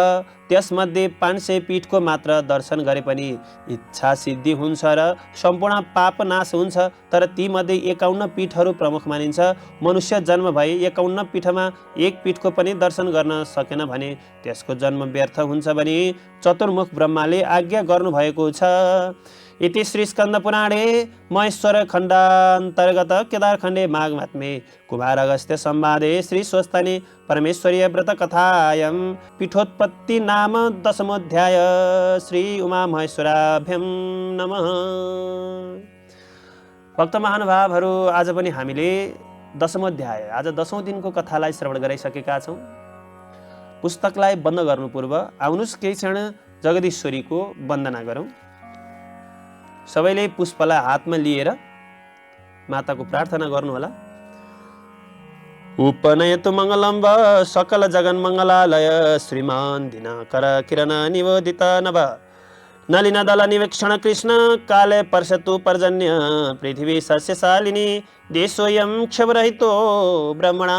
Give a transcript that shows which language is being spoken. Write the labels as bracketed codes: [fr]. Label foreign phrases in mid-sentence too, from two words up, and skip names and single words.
[ne] त्यसमध्ये 500 पीठको मात्र दर्शन गरे पनि इच्छा सिद्धि हुन्छ र सम्पूर्ण पाप नाश हुन्छ। तर तीमध्ये 51 पीठहरू प्रमुख मानिन्छ। मनुष्य जन्म भई 51 पीठमा एक पीठको पनि दर्शन गर्न सकेन भने त्यसको जन्म व्यर्थ हुन्छ भनी चतुर्मुख ब्रह्माले आज्ञा गर्नुभएको छ। [sa] इति श्री स्कन्द पुराणे महेश्वर खण्डान्तर्गत केदारखण्डे माघ महात्म्ये कुमार अगस्त्य संवादे श्री स्वस्तानी परमेश्वरीय व्रत कथायां पीठोत्पत्ति नाम 10मोऽध्याय। श्री उमा महेश्वराभ्यं नमः। [ne] भक्त महानुभावहरू, आज पनि हामीले 10मोऽध्याय आज 10औं दिनको कथालाई श्रवण गराइसकेका छौं। पुस्तकलाई बन्द गर्नु पूर्व आउनुस् केही क्षण जगदीश्वरीको वन्दना गरौं। सबैले पुष्पलाई हातमा लिएर माताको प्रार्थना गर्नुहोला। [sa] उपनयतु मङ्गलम्ब सकल जगन मङ्गलालय श्रीमान दिनाकर किरण निवेदित नभ नलिन दल निवेक्षण कृष्ण काले पर्षतु पर्जन्य पृथ्वी सस्यशालिनी देशोऽयं क्षवरहितो ब्रह्मणा